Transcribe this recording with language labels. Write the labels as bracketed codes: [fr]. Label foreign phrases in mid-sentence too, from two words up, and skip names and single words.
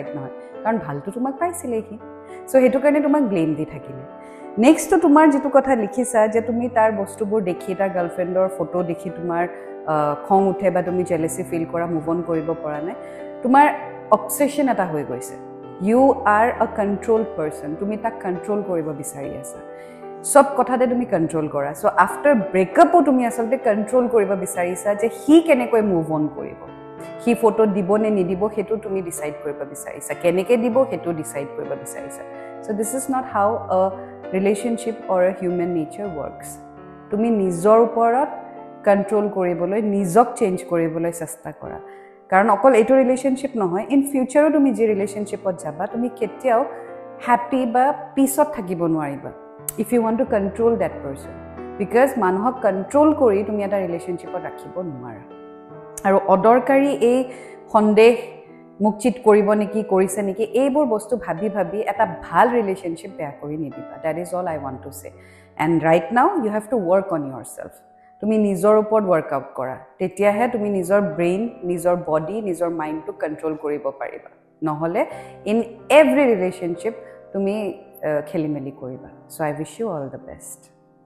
[as] নহয় কাৰণ ভালটো তোমাক পাইছিলে [en] he so [as] হেতু কাৰণে তোমাক ব্লেম দি থাকিলে নেক্সট তোমাৰ যেটো কথা লিখিছা যে তুমি তাৰ বস্তুবোৰ দেখি তাৰ গাৰ্লফ্ৰেণ্ডৰ ফটো দেখি তোমাৰ খং উঠে বা তুমি [en] jealousy feel [as] কৰা [en] move on [as] কৰিব পৰা নাই তোমাৰ অবসেশন এটা হৈ গৈছে [en] you are a controlled person [as] তুমি তাক কন্ট্ৰোল কৰিব বিচাৰি আছা সব কথাতে তুমি কন্ট্ৰোল কৰা [en] so after breakup [as] তুমি আসলতে কন্ট্ৰোল কৰিব বিচাৰিছা যে হি কেনেকৈ [en] move on [as] কৰিব [en] he photo [as] দিব নে নিদিব হেতু তুমি ডিসাইড কৰিব বিচাৰিছা কেনেকৈ দিব হেতু ডিসাইড কৰিব বিচাৰিছা সো [en] this is not how a relationship or a human nature works [as] তুমি নিজৰ ওপৰত কন্ট্ৰোল কৰিবলৈ নিজক চেঞ্জ কৰিবলৈ চেষ্টা কৰা কাৰণ অকল এইটো ৰিলেশ্যনশ্বিপ নহয় [en] in future [as] তুমি যে ৰিলেশ্যনশ্বিপত যাবা তুমি কেতিয়াও হ্যাপি বা পিছত থাকিব নোৱাৰিবা [en] if you want to control that person because [as] মানুহক কন্ট্ৰোল কৰি তুমি এটা ৰিলেশ্যনশ্বিপত ৰাখিব নোৱাৰা আৰু অদৰকাৰী এই সন্দেহ মুকচিত কৰিব নেকি কৰিছে নেকি এইবোৰ বস্তু ভাবি ভাবি এটা ভাল ৰিলেশ্যনশ্বিপ বেয়া কৰি নিদিবা [en] that is all I want to say and right now you have to work on yourself [as] তুমি নিজৰ ওপৰত ওয়ার্কআউট কৰা তেতিয়াহে তুমি নিজৰ ব্ৰেইন নিজৰ বডি নিজৰ মাইন্ডটো কন্ট্ৰোল কৰিব পাৰিবা নহলে [en] in every relationship [as] তুমি খেলিমেলি কৰিবা [en] so I wish you all the best